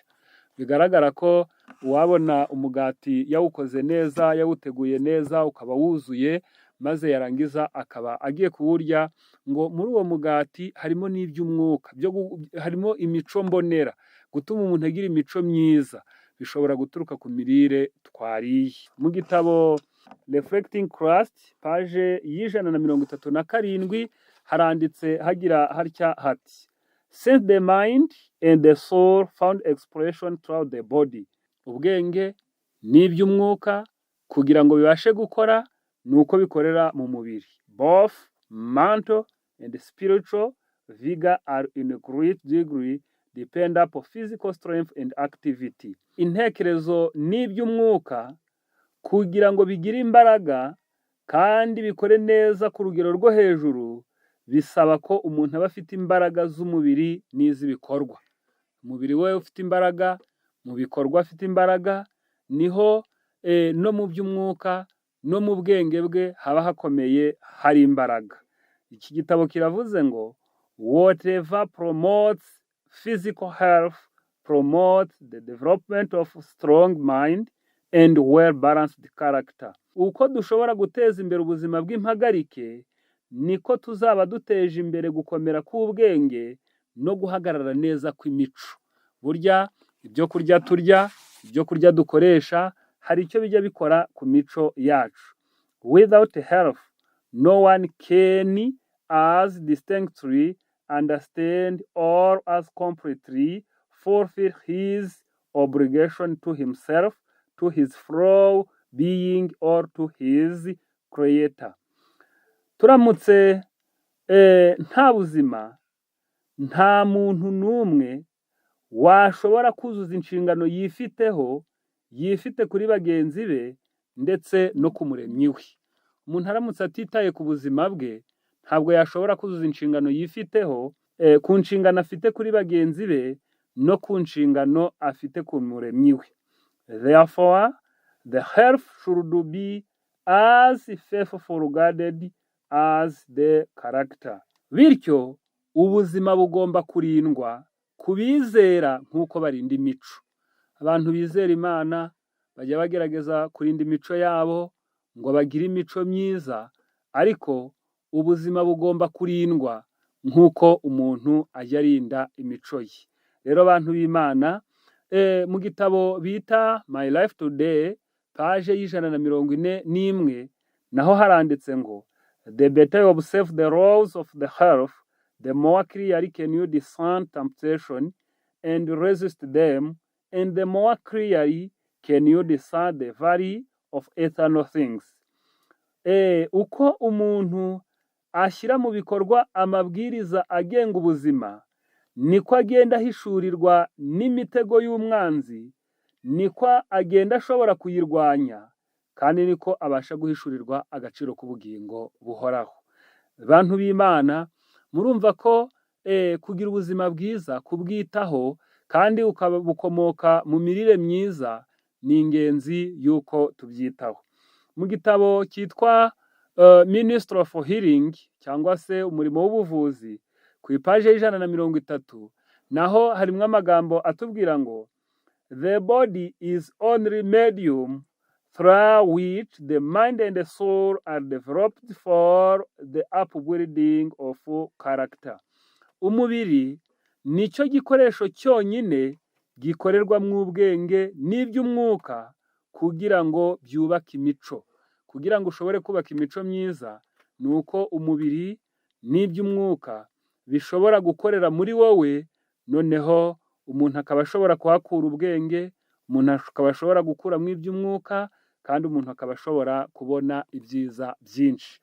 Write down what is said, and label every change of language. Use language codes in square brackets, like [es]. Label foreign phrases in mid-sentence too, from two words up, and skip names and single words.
[rw] Bigaragara ko wabona umugati yawukoze neza, yawuteguye neza, ukaba wuzuye, maze yarangiza akaba agiye kuwurya, ngo muri uwo mugati harimo n'iby'umwuka, harimo imico mbonera, gutuma umuntu agira imico myiza, bishobora guturuka ku mirire twariye. Mu gitabo [en] Reflecting Christ [rw] paje y'137 haranditse hagira hatya hati [en] since the mind and the soul found expression throughout the body. [rw] Ubwenge n'iby'umwuka kugira ngo bibashe gukora nuko bikorera mu mubiri. [en] Both mental and spiritual vigor are in a great degree depend upon physical strength and activity. [rw] Intekerezo n'iby'umwuka kugira ngo bigire imbaraga kandi bikore neza ku rugero rwo hejuru, bisaba ko umuntu aba afite imbaraga z'umubiri n'iz'ibikorwa. Umubiri we ufite imbaraga, mu bikorwa afite imbaraga, niho no mu by'umwuka no mu bwenge bwe haba hakomeye hari imbaraga. Iki gitabo kiravuze ngo [en] whatever promotes physical health promotes the development of strong mind and well balanced character. [rw] Uko dushobora guteza imbere ubuzima bw'impagarike, niko tuzaba duteje imbere gukomera k'ubwenge no guhagarara neza kw'imico. Burya ibyo kurya turya, ibyo kurya dukoresha, hari icyo bijya bikora ku mico yacu. [en] Without health, no one can as distinctly understand or as completely fulfill his obligation to himself, to his fellow being or to his creator. [rw] Turamutse nta buzima, nta muntu n'umwe washobora kuzuza inshingano yifite kuri bagenzi be ndetse no ku muremyi we. Umuntu aramutse atitaye ku buzima bwe, ntabwo yashobora kuzuza inshingano yifiteho, ku nshingano afite kuri bagenzi be no ku nshingano afite ku muremyi we. [en] Therefore, the health should be as faithful regarded as the character. [rw] Bityo ubuzima bugomba kurindwa kubizera nk'uko barinda imico. Abantu bizera Imana bajya bagerageza kurinda imico yabo ngo bagire imico myiza, ariko ubuzima bugomba kurindwa nk'uko umuntu ajya arinda imico ye. Rero abantu b'Imana, mu gitabo bita [en] My Life Today [rw] paje y'141 naho haranditse ngo [en] the better you observe the laws of the health, the more clearly can you discern temptation and resist them, and the more clearly can you discern the value of eternal things. [rw] Uko umuntu ashyira mu bikorwa amabwiriza agenga ubuzima, niko agenda ahishurirwa n'imitego y'umwanzi, niko agenda ashobora kuyirwanya, kandi niko abasha guhishurirwa agaciro k'ubugingo buhoraho. Bantu b'Imana, murumva ko kugira ubuzima bwiza, kubwitaho kandi bukomoka mu mirire myiza, ni ingenzi yuko tubyitaho. Mu gitabo cyitwa [en] Ministry of Healing [rw] cyangwa se umurimo w'ubuvuzi, ku ipaje y'130 naho harimo amagambo atubwira ngo [en] the body is only medium through which the mind and the soul are developed for the upbuilding of character. [rw] Umubiri nicyo gikoresho cyonyine gikorerwamo ubwenge n'iby'umwuka kugira ngo byubake imico. Kugira ngo ushobore kubaka imico myiza, ni uko umubiri n'iby'umwuka bishobora gukorera muri wowe, noneho umuntu akaba ashobora kuhakura ubwenge, umuntu akaba ashobora gukuramo iby'umwuka, kandi umuntu akaba ashobora kubona ibyiza byinshi.